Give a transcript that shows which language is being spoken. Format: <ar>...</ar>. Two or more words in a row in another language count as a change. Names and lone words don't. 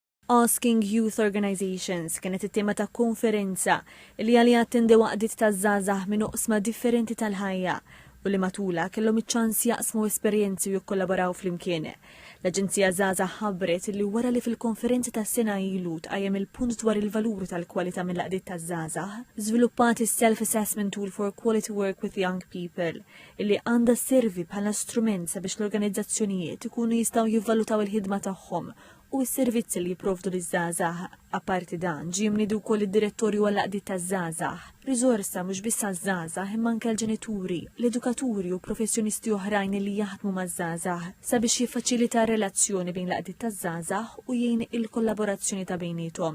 <mt>Asking Youth Organizations kienet it-tema ta' konferenza li għalija attendew għaqdiet ta' żgħażagħ minn oqsma differenti tal-ħajja u li matula kellhom iċ-ċans jaqsmu esperjenzi u jikkollaboraw flimkien. L-Aġenzija Żgħażagħ ħabbret li wara li fil-konferenza ta' sena ilu tqajjem il-punt dwar il-valuri tal-kwalità mill-għaqdiet taż-żgħażagħ, żviluppat is-Self-Assessment Tool for Quality Work with Young People illi għandha sservi bħala strument sabiex l-organizzazzjonijiet ikunu jistgħu jivvalutaw il-ħidma tagħhom u s-servizzi li jipprovdu liż-żgħażagħ. Apparti dan, ġie mniedi wkoll id-direttorju għall-għaqdiet taż-żgħażagħ. Riżorsa mhux biss għaż-żgħażagħ imma anke l-ġenituri, l-edukaturi u professjonisti oħrajn li jaħdmu maż-żgħażagħ sabiex jiffaċilita r-relazzjoni bejn l-għaqdiet taż-żgħażagħ u jgħin il-kollaborazzjoni ta' bejniethom.</mt>